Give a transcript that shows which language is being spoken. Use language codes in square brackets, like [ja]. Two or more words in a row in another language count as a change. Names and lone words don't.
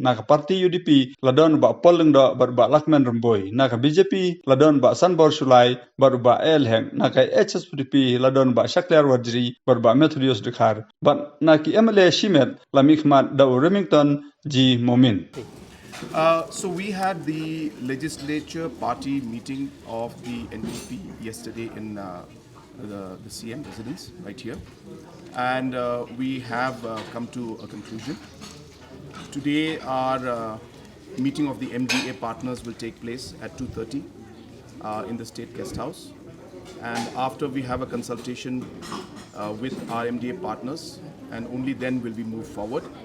[kha] Naga parti UDP ladon ba polling do ba Lakman Remboy. Naga BJP ladon ba Sanbor Sulai ba Elheng. Naga HSPDP ladon ba Shaklar Wajri ba Methodius Dekhar. But naki MLA Shimet Lamikmat Daw Remington G. Momin. [en] So we had the legislature party meeting of the NPP yesterday in the CM residence right here, and we have come to a conclusion. Today our meeting of the MDA partners will take place at 2:30 in the State Guest House, and after we have a consultation with our MDA partners, and only then will we move forward.